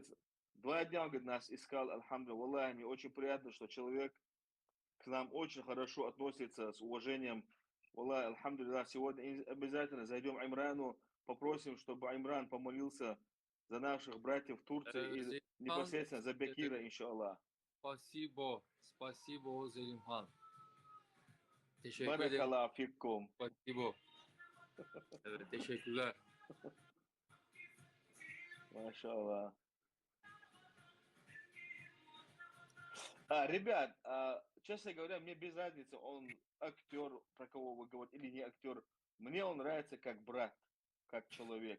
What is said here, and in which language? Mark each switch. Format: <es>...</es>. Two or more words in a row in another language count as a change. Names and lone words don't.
<ru>2 дня, он говорит, нас искал, альхамдулилlah. Валлахи, мне очень приятно, что человек к нам очень хорошо относится, с уважением. Валлахи, альхамдулилlah, сегодня обязательно зайдем Имрану, попросим, чтобы Имран помолился за наших братьев в Турции и непосредственно за Бекира, иншаллах. Спасибо, спасибо, Зелимхан.</ru> <tr>Teşekkür ederim.</tr> <ar>بارك الله فيكم.</ar> <tr>Спасибо. Evet, teşekkürler.</tr> <ru>Машаллах. Ребят, честно говоря, мне без разницы, он актер, про кого вы говорите, или не актер. Мне он нравится как брат, как человек.</ru>